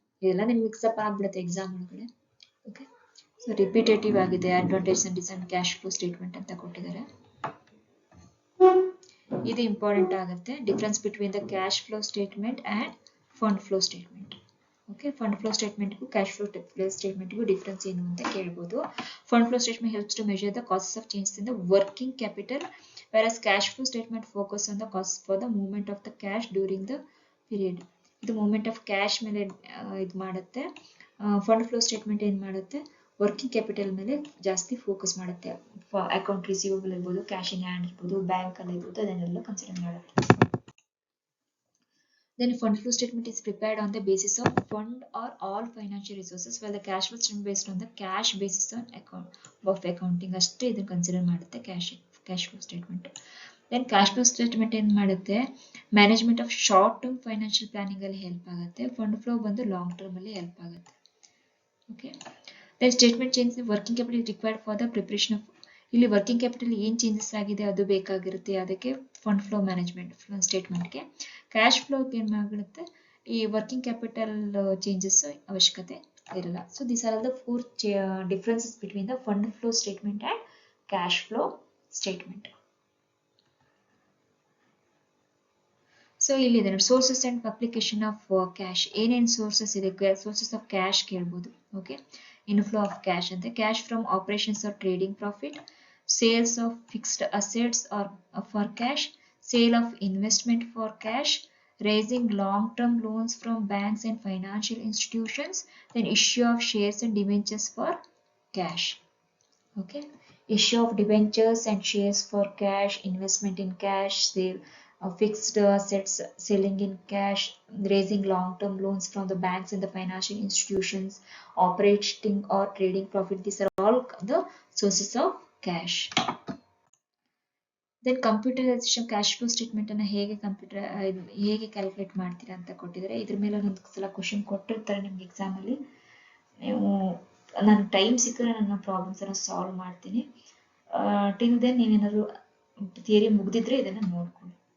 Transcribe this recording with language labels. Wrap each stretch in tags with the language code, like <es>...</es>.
<kn>ಇದೆಲ್ಲ ನಿಮ್ಗೆ ಮಿಕ್ಸಪ್ ಆಗ್ಬಿಡುತ್ತೆ ಎಕ್ಸಾಮ್ ಒಳಗಡೆ. ಓಕೆ, ಸೊ ರಿಪಿಟೇಟಿವ್ ಆಗಿದೆ. Advantage and design cash flow statement ಅಂತ ಕೊಟ್ಟಿದ್ದಾರೆ. ಇದು ಇಂಪಾರ್ಟೆಂಟ್ ಆಗುತ್ತೆ,</kn> <en>Difference between the cash flow statement and fund flow statement.</en> <kn>Okay, fund flow ಸ್ಟೇಟ್ಮೆಂಟ್ಗೂ cash flow ಸ್ಟೇಟ್ಮೆಂಟ್ಗೂ difference ಏನು ಅಂತ ಕೇಳ್ಬೋದು.</kn> <en>Fund flow statement helps to measure the causes of changes in the working capital, whereas cash flow statement focus on the cost for the movement of the cash during the period.</en> <kn>ಇದು movement of cash ಮೇಲೆ ಇದು ಮಾಡುತ್ತೆ. Fund flow statement ಏನು ಮಾಡುತ್ತೆ, working capital ಮೇಲೆ ಜಾಸ್ತಿ focus ಮಾಡುತ್ತೆ. Account receivable ಇರ್ಬೋದು, ಕ್ಯಾಶ್ ಇನ್ ಹ್ಯಾಂಡ್ ಇರ್ಬೋದು, ಬ್ಯಾಂಕ್ ಅಲ್ಲಿ ಇರ್ಬೋದು, ಅದನ್ನೆಲ್ಲ ಕನ್ಸಿಡರ್ ಮಾಡುತ್ತೆ.</kn> <en>Then fund flow statement is prepared on the basis of fund or all financial resources, while the cash flow statement based on the cash basis on account of accounting.</en> <kn>ಅಷ್ಟೇ ಇದನ್ನು consider ಮಾಡುತ್ತೆ cash flow statement. Then cash flow statement ಏನು ಮಾಡುತ್ತೆ,</kn> <en>management of short term financial planning</en> <kn>ಅಲ್ಲಿ help ಆಗುತ್ತೆ. Fund flow ಬಂದು long term ಅಲ್ಲಿ help ಆಗುತ್ತೆ. Okay,</kn> <en>then statement change working capital required for the preparation of,</en> <kn>ಇಲ್ಲಿ working capital ಏನು changes ಆಗಿದೆ ಅದು ಬೇಕಾಗಿರುತ್ತೆ, ಅದಕ್ಕೆ ಫಂಡ್ ಫ್ಲೋ ಮ್ಯಾನೇಜ್ಮೆಂಟ್ ಸ್ಟೇಟ್ಮೆಂಟ್ಗೆ. ಕ್ಯಾಶ್ ಫ್ಲೋಗೆ ಏನು ಮಾಡುತ್ತೆ, ಈ ವರ್ಕಿಂಗ್ ಕ್ಯಾಪಿಟಲ್ ಚೇಂಜಸ್ ಅವಶ್ಯಕತೆ ಇರಲ್ಲ.</kn> <en>So these are the 4 differences between the fund flow statement and cash flow statement.</en> <kn>So ಇಲ್ಲಿದೆ ನೋಡಿ, sources and application of cash. ಏನೇನು ಸೋರ್ಸಸ್ ಇದೆ, ಸೋರ್ಸಸ್ ಆಫ್ ಕ್ಯಾಶ್ ಕೇಳ್ಬೋದು.</kn> <en>Okay, inflow of cash ಅಂತ cash from operations or trading profit, sales of fixed assets or for cash, sale of investment for cash, raising long-term loans from banks and financial institutions, then issue of shares and debentures for cash. Okay, issue of debentures and shares for cash, investment in cash, sale of fixed assets, selling in cash, raising long-term loans from the banks and the financial institutions, operating or trading profit. These are all the sources of cash.</en> <kn>Then computerisation cash flow statement ಅನ್ನ ಹೇಗೆ calculate ಮಾಡ್ತೀರಾ ಅಂತ ಕೊಟ್ಟಿದ್ದಾರೆ. ಇದ್ರ ಮೇಲೆ ಒಂದು ಸಲ question ಕೊಟ್ಟಿರ್ತಾರೆ ನಿಮ್ಗೆ ಎಕ್ಸಾಮ್ ಅಲ್ಲಿ. ನೀವು ನಾನು ಟೈಮ್ ಸಿಕ್ಕರೆ ನನ್ನ ಪ್ರಾಬ್ಲಮ್ಸ್ ಅನ್ನ ಸಾಲ್ವ್ ಮಾಡ್ತೀನಿ. ಟಿಲ್ ದೆನ್ ನೀವೇನಾದ್ರು ಥಿಯರಿ ಮುಗ್ದಿದ್ರೆ ಇದನ್ನ ನೋಡ್ಕೊಳ್ಳಿ.</kn>